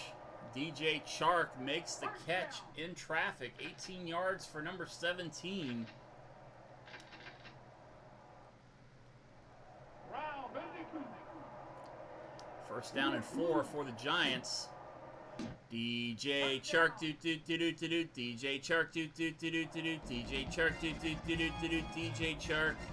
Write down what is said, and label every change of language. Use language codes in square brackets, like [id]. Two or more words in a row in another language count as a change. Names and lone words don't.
[en] DJ Chark makes the catch in traffic. 18 yards for number 17. First down and 4 for the Giants. DJ Chark doot doot doot doot doot. DJ Chark doot doot doot doot doot. DJ Chark doot doot doot doot doot. DJ Chark.